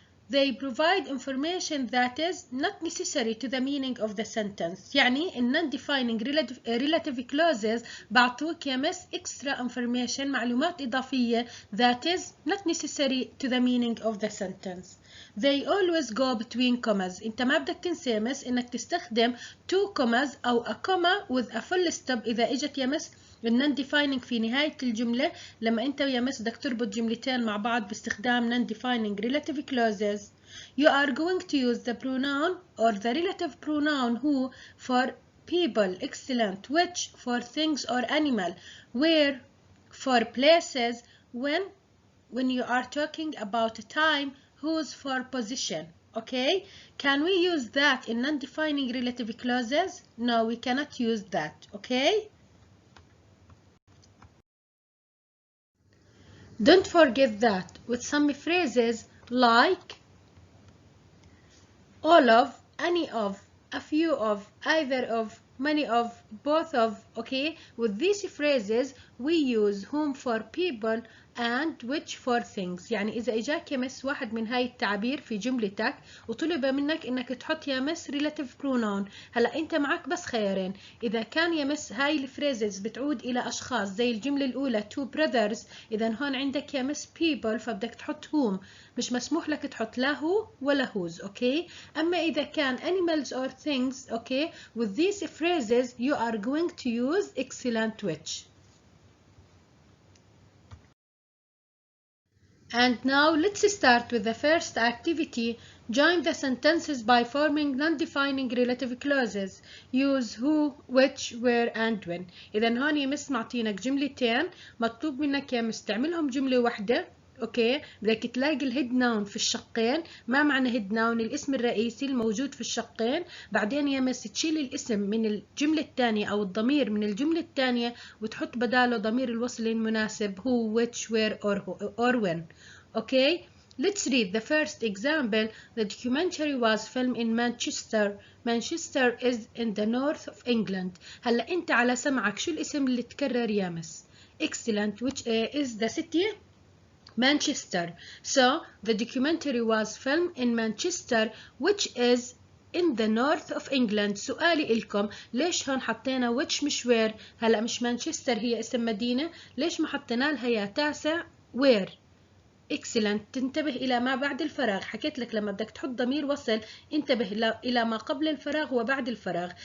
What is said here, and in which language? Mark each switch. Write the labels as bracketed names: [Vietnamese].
[English] They provide information that is not necessary to the meaning of the sentence. يعني in non-defining relative clauses [Arabic] بعطوك يا مس [English] extra information [Arabic] معلومات إضافية [English] that is not necessary to the meaning of the sentence. They always go between commas. [Arabic] انت ما بدك تنسى يا مس انك تستخدم [English] two commas [Arabic] او [English] a comma with a full stop [Arabic] اذا اجت يا مس non-defining في نهاية الجملة لما انت ويا مس بدك تربط جملتين مع بعض باستخدام non-defining relative clauses. [English] You are going to use the pronoun or the relative pronoun who for people, excellent, which for things or animal, where for places, when you are talking about time, whose for position. Okay, can we use that in non-defining relative clauses? No, we cannot use that. Okay, don't forget that with some phrases like all of, any of, a few of, either of, many of, both of. Okay, with these phrases we use whom for people and which for things. [Arabic] يعني إذا إجاك يا مس واحد من هاي التعابير في جملتك وطلب منك إنك تحط يا مس relative pronoun، هلا أنت معك بس خيارين. إذا كان يا مس هاي الفريزز بتعود إلى أشخاص زي الجملة الأولى [English] two brothers، [Arabic] إذا هون عندك يا مس people فبدك تحط whom، مش مسموح لك تحط لا هو ولا whose. [English] okay, [Arabic] أما إذا كان [English] animals or things، okay, with these phrases you are going to use excellent, which. And now let's start with the first activity. Join the sentences by forming non-defining relative clauses. Use who, which, where, and when. [Arabic] إذا هون يا مس معطينك جملتين مطلوب منك يا مس تعملهم جملة واحدة. اوكي، بدك تلاقي الهيد ناون في الشقين. ما معنى هيد ناون؟ الاسم الرئيسي الموجود في الشقين. بعدين يا مس تشيل الاسم من الجملة الثانية او الضمير من الجملة الثانية وتحط بداله ضمير الوصل المناسب who, which, where, or when. [English] Okay, let's read the first example. The documentary was filmed in Manchester. Manchester is in the north of England. [Arabic] هلا انت على سمعك شو الاسم اللي تكرر يا مس؟ [English] Excellent, which is the city Manchester. So the documentary was filmed in Manchester, which is in the north of England. [Arabic] سؤالي إلكم، ليش هون حطينا which مش where؟ هلا مش مانشستر هي اسم مدينة، ليش ما حطينا لها يا تاسع where؟ excellent. تنتبه إلى ما بعد الفراغ. حكيت لك لما بدك تحط ضمير وصل انتبه إلى ما قبل الفراغ وبعد الفراغ.